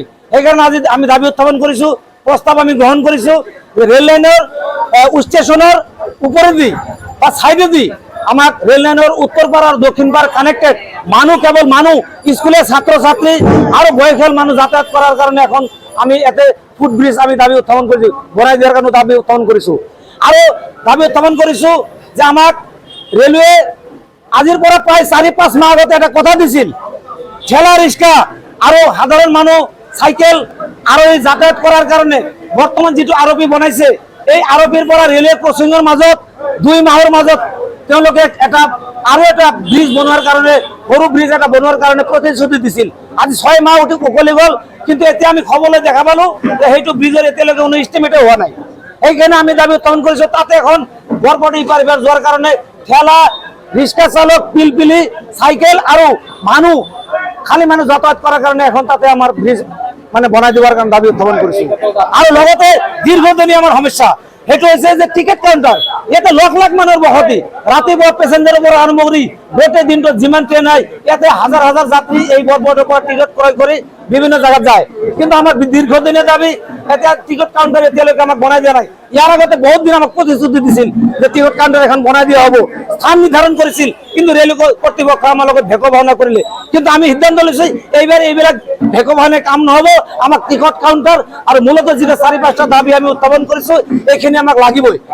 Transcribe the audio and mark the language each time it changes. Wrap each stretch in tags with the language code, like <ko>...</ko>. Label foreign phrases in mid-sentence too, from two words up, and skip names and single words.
<bn>এই কারণে আজি আমি দাবি উত্থাপন করেছি, প্রস্তাব আমি গ্রহণ করেছি রেল লাইনের স্টেশনের উপরে দি বা সাইডে দি আমার রেল লাইনের উত্তর পাড় আর দক্ষিণ পাড় কানেক্টেড মানুষ, কেবল মানুষ স্কুলের ছাত্রছাত্রী আরো বয়সের মানুষ যাতায়াত করার কারণে এখন আমি এতে ফুট ব্রিজ আমি দাবি উত্থাপন করেছি, বনাই দেওয়ার কারণে দাবি উত্থাপন করেছি। আরো দাবি উত্থাপন করেছি যে আমার রেলওয়ে আজির পরে প্রায় 4-5 মাস আগতে একটা কথা দিছিল, ঠেলা রিক্সা আরো সাধারণ মানুষ সাইকেল আরো এই যাতায়াত করার কারণে বর্তমান যেটো আরপি বনাইছে,</bn> <as>এই আরপির পৰা রেলওয়ে ক্রসিংৰ মাজত 2 মাহৰ মাজত তেওঁলোকে এটা আৰু এটা ব্রিজ বনোৱাৰ কাৰণে, সৰু ব্রিজ এটা বনোৱাৰ কাৰণে প্ৰতিশ্ৰুতি দিছিল। আজি 6 মাহ উকলি গ'ল, কিন্তু এতিয়া আমি খবৰলৈ দেখা পালো যে সেইটো ব্রিজৰ এতিয়ালৈকে কোনো এষ্টিমেটে হোৱা নাই। সেইকাৰণে আমি দাবি উত্থাপন কৰিছো তাতে এখন বৰপেটা ইপাৰ ইপাৰ যোৱাৰ কাৰণে ঠেলা রিক্সা চালক, পিলপিলি, সাইকেল আৰু মানুহ খালি মানুহ</as> <bn>যাতায়াত করার কারণে এখন তাতে আমার ব্রিজ মানে বনাই দেওয়ার কারণে দাবি উত্থাপন করেছি। আর লগতে দীর্ঘদিনীয় আমার সমস্যা সেইটো হয়েছে যে টিকেট কাউন্টার, ইয়াতে লাখ লাখ মানুষের বসতি, রাতিপুৱা পেসেঞ্জারের পৰা আরম্ভ কৰি গোটেই দিনটোত যিমান ট্রেন হয় ইয়াতে হাজার হাজার যাত্রী এই বরপেটার পৰা টিকেট ক্রয় করে বিভিন্ন জায়গায় যায়, কিন্তু আমার দীর্ঘদিনের দাবি এটা টিকেট কাউন্টার</bn> <as>এতিয়ালৈকে আমাক বনাই দিয়া নাই। ইয়ার আগতে বহুত দিন আমাক প্রতিশ্রুতি দিছিল যে টিকেট কাউন্টার এখন বনাই দিয়া হব,</as> <bn>স্থান নির্ধারণ করেছিল,</bn> <as>কিন্তু রেল কর্তৃপক্ষ আমার লগত ভেকো ভাওনা করিলে। কিন্তু আমি সিদ্ধান্ত লৈছো এইবিলাক ভেকো ভাওনায় কাম নহব, আমাক টিকট কাউন্টার আর মূলত যেটা 4-5টা দাবি</as> <bn>আমি উত্থাপন করেছো</bn> <as>এইখিনি আমাক লাগিবই।</as>